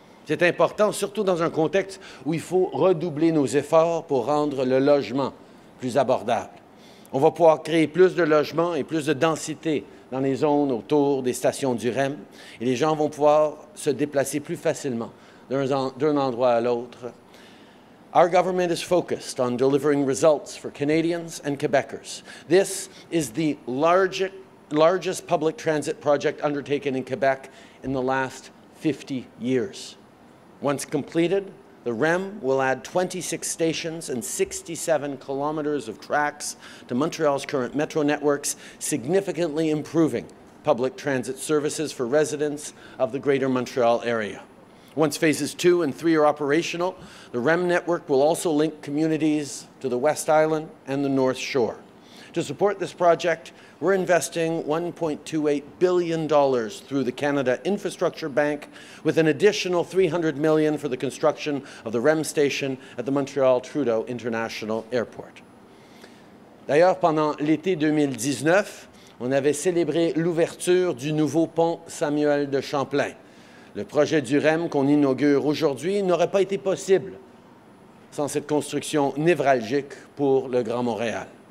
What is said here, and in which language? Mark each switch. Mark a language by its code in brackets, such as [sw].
[fr] C'est important, surtout dans un contexte où il faut redoubler nos efforts pour rendre le logement plus abordable. On va pouvoir créer plus de logements et plus de densité dans les zones autour des stations du REM et les gens vont pouvoir se déplacer plus facilement d'un endroit à l'autre. [en] Our government is focused on delivering results for Canadians and Quebecers. This is the largest public transit project undertaken in Quebec in the last 50 years. Once completed, the REM will add 26 stations and 67 kilometers of tracks to Montreal's current metro networks, significantly improving public transit services for residents of the Greater Montreal area. Once phases 2 and 3 are operational, the REM network will also link communities to the West Island and the North Shore. To support this project, we're investing $1.28 billion through the Canada Infrastructure Bank, with an additional $300 million for the construction of the REM station at the Montreal Trudeau International Airport. [fr] D'ailleurs, pendant l'été 2019, on avait célébré l'ouverture du nouveau pont Samuel de Champlain. Le projet du REM qu'on inaugure aujourd'hui n'aurait pas été possible sans cette construction névralgique pour le Grand Montréal.